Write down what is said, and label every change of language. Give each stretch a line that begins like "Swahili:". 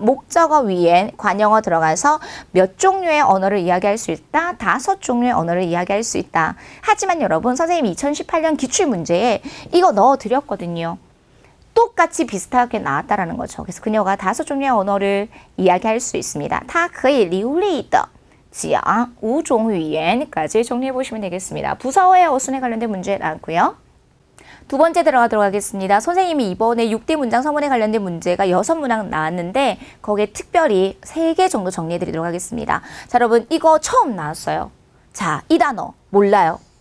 Korean: 목적어 위엔 관형어 들어가서 몇 종류의 언어를 이야기할 수 있다? 5종류의 언어를 이야기할 수 있다. 하지만 여러분 선생님이 2018년 기출문제에 이거 넣어드렸거든요. 똑같이 비슷하게 나왔다라는 거죠. 그래서 그녀가 5종류의 언어를 이야기할 수 있습니다.
Chinese: 他可以流利的讲5种语言
Korean: 까지 정리해 보시면 되겠습니다. 부사어의 어순에 관련된 문제 나왔고요. 두 번째 들어가도록 하겠습니다. 선생님이 이번에 6대 문장 서문에 관련된 문제가 6문항 나왔는데 거기에 특별히 3개 정도 정리해 드리도록 하겠습니다. 자, 여러분 이거 처음 나왔어요. 자, 이 단어 몰라요.